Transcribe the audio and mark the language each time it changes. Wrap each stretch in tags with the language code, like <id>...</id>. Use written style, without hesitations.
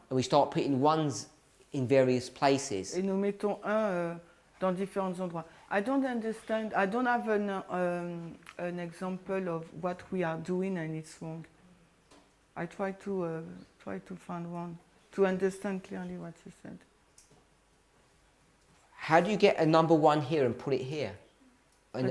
<en>and we start putting ones in various places.</en> <fr>et nous mettons un dans différents endroits.</fr> <en>I don't understand. I don't have an example of what we are doing and it's wrong. I try to find one to understand clearly what you said. How do you get a number 1 here and put it here in a</en>